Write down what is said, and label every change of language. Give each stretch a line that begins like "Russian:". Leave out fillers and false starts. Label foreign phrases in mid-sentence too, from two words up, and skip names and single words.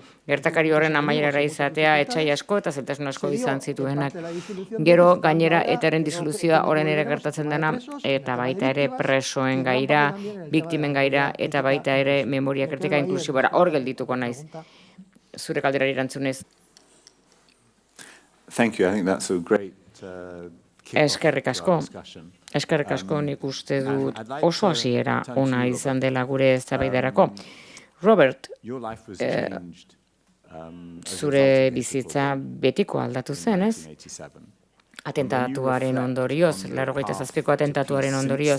Basque: Gertakari horren amaierara izatea etsai asko eta zeltasun asko izan zituenak. Gero gainera etaren disoluzioa orain ere gertatzen dena eta baita ere presoen gaira, biktimen gaira eta baita ere memoria kritika inklusibora. Hor geldituko naiz. Zure galderari erantzunez.
English: Thank you. I think that's a great
Basque: Eskerrik asko. Eskerrik asko nik uste dut oso hasiera ona izan dela gure eztabaidarako. Robert, zure bizitza betiko aldatu zen, ez? Atentatuaren ondorioz, 87ko atentatuaren ondorioz.